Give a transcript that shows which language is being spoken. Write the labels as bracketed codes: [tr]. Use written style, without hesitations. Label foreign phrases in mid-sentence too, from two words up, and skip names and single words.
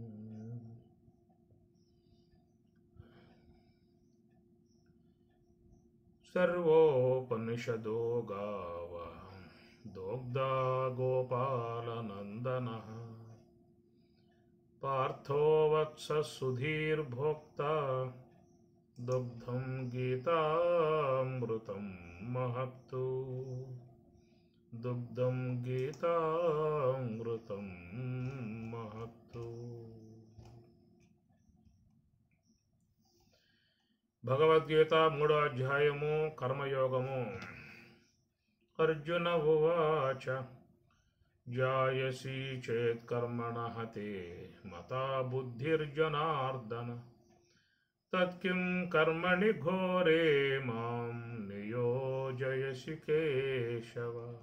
[sa] सर्वोपनिषदो गावः दोग्धा गोपालनन्दनः पार्थो वत्सः सुधीर्भोक्ता दुग्धं गीतामृतं महत्तु दुग्धं गीतामृतं महत्तु। [te] భగవద్గీత 3వ అధ్యాయము కర్మయోగము। [sa] అర్జున ఉవాచ జాయసి చేత్ కర్మణః తే మతా బుద్ధిర్జనార్దన తత్కిం కర్మణి ఘోరే మాం నియోజయసి కేశవ